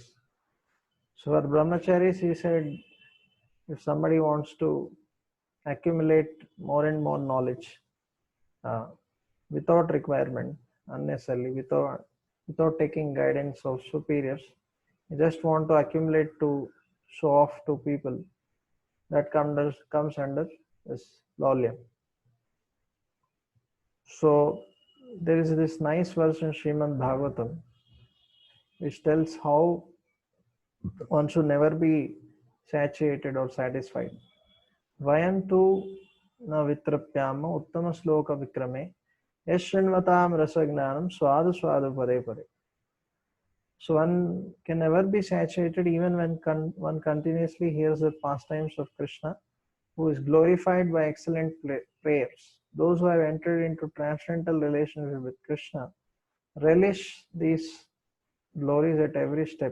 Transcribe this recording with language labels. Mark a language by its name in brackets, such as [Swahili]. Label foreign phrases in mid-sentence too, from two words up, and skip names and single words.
[English] So for brahmacharis, he said, if somebody wants to accumulate more and more knowledge without requirement, unnecessarily, without taking guidance of superiors, you just want to accumulate to show off to people, that comes under this laulyam. So there is this nice verse in Srimad Bhagavatam which tells how one should never be satiated or satisfied. [Sanskrit] वयन्तु न वितृप्याम उत्तम श्लोक विक्रमे यच्छृण्वतां रसज्ञानां स्वादु स्वादु पदे पदे. [English] So one can never be satiated even when one continuously hears the pastimes of Krishna, who is glorified by excellent prayers. Those who have entered into transcendental relationship with Krishna relish these glories at every step.